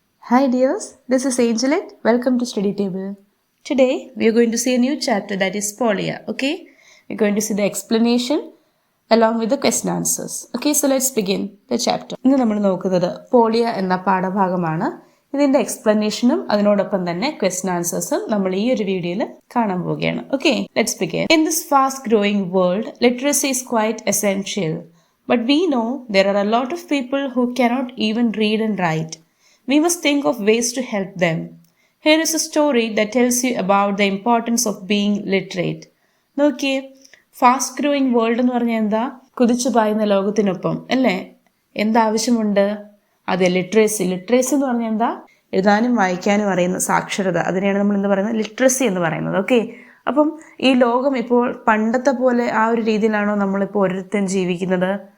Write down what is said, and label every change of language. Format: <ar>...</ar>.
<en>Hi dears, this is Angelet. Welcome to Study Table. Today we are going to see a new chapter that is Polya. Okay, we're going to see the explanation along with the question answers. Okay, so let's begin the chapter.</en> <ml>ഇന്ന് നമ്മൾ നോക്കുന്നത് പോളിയ എന്ന പാഠഭാഗമാണ്. ഇതിന്റെ എക്സ്പ്ലനേഷനും അതിനോടൊപ്പം തന്നെ question ആൻസേഴ്സും നമ്മൾ ഈ ഒരു വീഡിയോയിൽ കാണാൻ പോവുകയാണ്.</ml> <en>Okay, let's begin. In this fast growing world, literacy is quite essential. But we know there are a lot of people who cannot even read and write. We must think of ways to help them. Here is a story that tells you about the importance of being literate.</en> <ml>നോക്കിയേ,</ml> <en>fast growing world</en> <ml>എന്ന് പറഞ്ഞാൽ എന്താ? കുതിച്ചു പായുന്ന ലോകത്തിനൊപ്പം അല്ലേ എന്താവശ്യമുണ്ട്? അതെ, literacy. Literacy എന്ന് പറഞ്ഞാൽ എന്താ? എഴുതാനും വായിക്കാനും അറിയുന്ന സാക്ഷരത. അതിനെയാണ് നമ്മൾ എന്ത് പറയുന്നത്? ലിറ്ററസി എന്ന് പറയുന്നത്. ഓക്കെ, അപ്പം ഈ ലോകം ഇപ്പോൾ പണ്ടത്തെ പോലെ ആ ഒരു രീതിയിലാണോ നമ്മളിപ്പോൾ ഓരോരുത്തരും ജീവിക്കുന്നത്?</ml>